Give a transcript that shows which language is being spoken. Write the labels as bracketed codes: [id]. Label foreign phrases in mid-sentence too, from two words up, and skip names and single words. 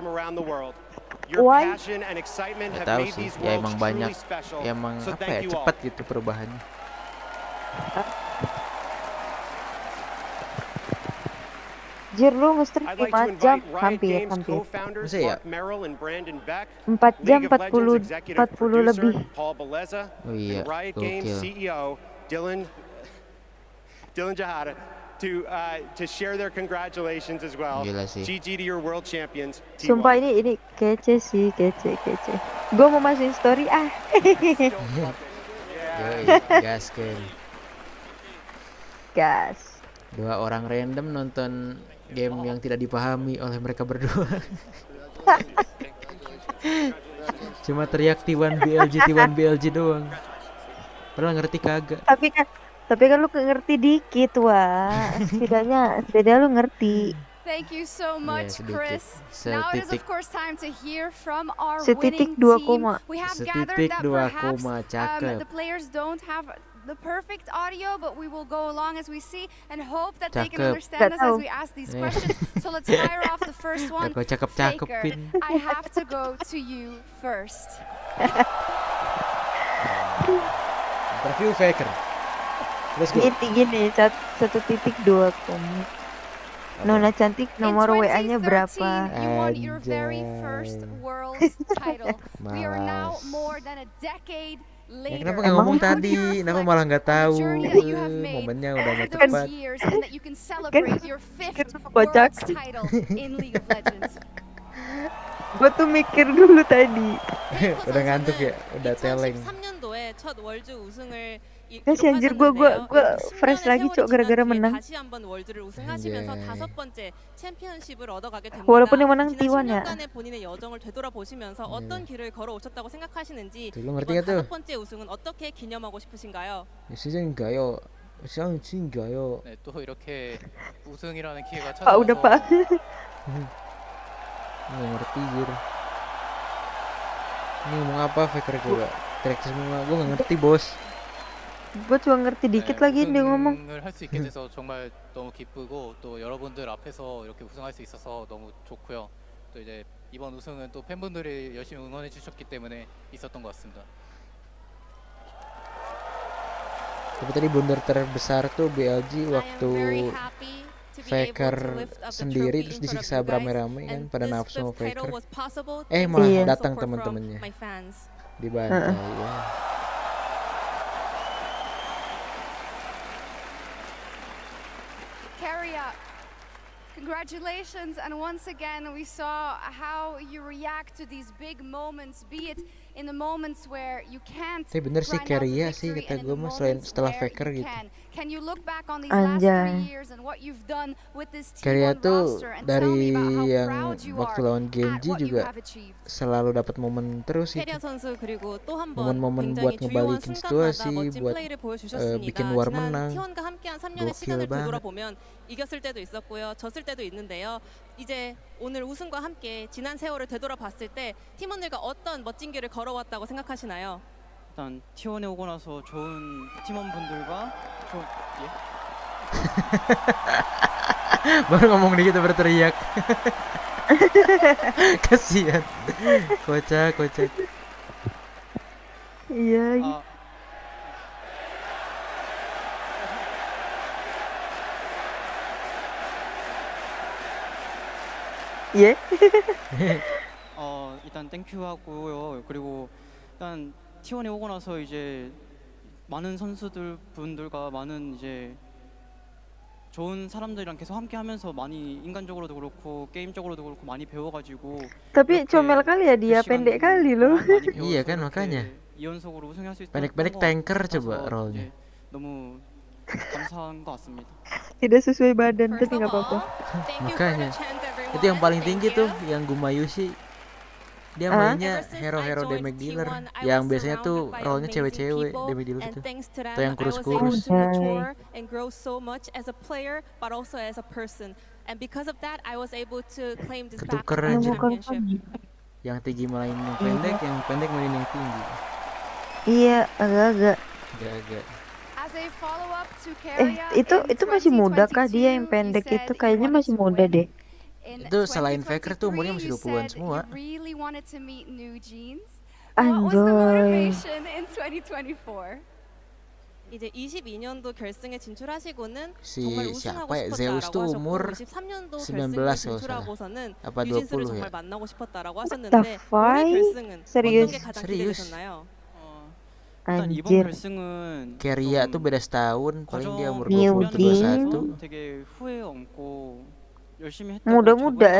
[id] Gak tahu sih, ya emang banyak, ya emang apa ya, cepat gitu perubahannya. Jir, lu nge-stream 5 jam hampir. Masa ya? 4 jam 40 lebih. Oh iya, gokil. [en] Dylan Jahada to share their congratulations as well. [id] Gila sih. [en] GG to your world champions. [id] Sumpah ini kece sih, kece. Gue mau masukin story ah. Yoi, gas kan. Gas. 2 orang random nonton game yang tidak dipahami oleh mereka berdua. Cuma teriak T1 BLG doang. Padahal ngerti kagak. Tapi kan lu ngerti dikit, wah. Setidaknya lu ngerti. [en] Thank you so much, Chris. Now it is of course time to hear from our [id] Setitik [en] winning 2 team. [id] koma. [en] We have [id] Setitik [en] gathered that 2 perhaps [id] koma, cakep. [en] the players don't have the perfect audio, but we will go along as we see and hope that they can understand us as we ask these questions. So let's fire off the first one. Faker, I have to go to you first. [id] Interview Faker. [en] Let's go. [id] Gini, 1.2 koma. Nona cantik, nomor WA-nya berapa? [en] You won your very first world title. We are now more than a decade later. [id] Kenapa nggak ngomong tadi? Kenapa malah nggak tahu? Momennya udah nggak tepat. [en] And that you can celebrate your 5th world title in League of Legends. [id] Gue tuh mikir dulu tadi. Udah ngantuk ya, udah teleng. [ko] 2013년도에 첫 월드 우승을 [id] Kasih anjir gue fresh lagi cok gara-gara menang. [ko] 다시 한번 월드를 우승하시면서 5번째 챔피언십을 얻어가게 됩니다. [id] Walaupun yang menang T1 ya. [ko] 10년간의 본인의 여정을 되돌아보시면서 어떤 길을 걸어오셨다고 생각하시는지 이번 다섯 번째 우승은 어떻게 기념하고 싶으신가요? 시즌가요? 시즌가요? 네, 또 이렇게 우승이라는 기회가 [id] Pak udah [ko] 찾아와서 [id] Pak. Nggak ngerti jir. Ini ngomong apa Faker gue? Traktir semua, gue nggak ngerti bos. Gue cuma ngerti dikit lagi dia ngomong. [ko] 우승을 할 수 있게 돼서 정말 너무 기쁘고 또 여러분들 앞에서 이렇게 우승할 수 있어서 너무 좋고요. 또 이제 이번 우승은 또 팬분들이 열심히 응원해 주셨기 때문에 있었던 것 같습니다. [id] Tapi tadi blunder terbesar tuh BLG waktu Faker sendiri terus disiksa rame-rame kan pada nafsu sama Faker. Malah datang teman-temannya dibantai ya. [en] Congratulations, and once again we saw how you react to these big moments, be it in the moments where you can't. [id] Tapi bener sih Carrier sih kata gue mah selain setelah Faker gitu. [en] Can you look back on these last 3 years and what you've done with this team [id] Carrier tuh [en] roster and [id] dari [en] tell me about how [id] yang [en] proud you [id] waktu [en] are [id] lawan [en] at [id] Genji [en] what you [id] juga [en] have achieved. [id] selalu dapat momen terus gitu. [ko] 캐리어 선수 그리고 또 한 번 [id] 모men-momen buat [ko] 굉장히 주요한 [id] ngebalikin [ko] 순간마다 [id] situasi, [ko] 멋진 [id] buat [ko] 플레이를 보여주셨습니다. [id] bikin war [ko] 지난 [id] menang. [ko] T1과 함께한 3년의 [id] Gokil [ko] 시간을 [id] banget. [ko] 되돌아보면 이겼을 때도 있었고요, 졌을 때도 있는데요. 이제 오늘 우승과 함께 지난 세월을 되돌아봤을 때 팀원들과 어떤 멋진 길을 걸어왔다고 생각하시나요? 일단 T1에 오고 나서 좋은 팀원분들과 예? [id] Baru ngomong dikit udah berteriak. Kasihan. Kocak. Iya. [ko] 예? 일단 땡큐 하고요. 그리고 일단 T1에 오고 나서 이제 많은 선수들 분들과 많은 이제 좋은 사람들이랑 계속 함께 하면서 많이 인간적으로도 그렇고 게임적으로도 그렇고 많이 배워가지고. [id] Tapi comel kali ya dia, pendek kali loh. Iya kan makanya. [ko] 2연속으로 우승할 수 있었던 [id] Pendek-pendek tanker coba role-nya. [ko] 너무 감사한 것 같습니다. [id] Tidak sesuai badan tapi nggak apa-apa. Makanya itu yang paling tinggi tuh yang Gumayushi. Dia mainnya hero-hero [en] damage dealer [id] yang biasanya tuh role-nya cewek-cewek [en] damage dealer [id] itu. Atau yang kurus-kurus. [en] And grow so much as a player but also as a person. And because of that I was able to claim this [id] Ketuker aja. [en] championship. [id] Yang tinggi main yang pendek main yang tinggi. Iya, agak-agak. Agak-agak. Itu masih muda kah dia yang pendek itu? Kayaknya masih muda deh. Itu selain Faker tuh umurnya masih 20-an semua. Anjoy. [ko] 이제 22년도 결승에 진출하시고는 [id] Si [ko] 정말 우승하고 [id] siapa ya? Zeus [ko] 싶었다라고 [id] tuh [ko] 하셨고 [id] umur [ko] 23년도 [id] 19 [ko] 결승에 [id] kalau salah. [ko] 진출하고서는 [id] Apa [ko] 유진스를 [id] 20 [ko] 정말 [id] ya? [ko] 만나고 싶었다라고 [en] What the [ko] 하셨는데 올해 [en] fuck? [ko] 결승은 [id] Serius? [ko] 어떤 게 가장 [id] Serius? [ko] 기대되셨나요? 일단 이번 [id] Anjir. [ko] 결승은 [id] Carrier tuh beda setahun, paling dia umur Newbie. 20 21. [ko] 되게 후회 없고 열심히 [id] 무다-무다.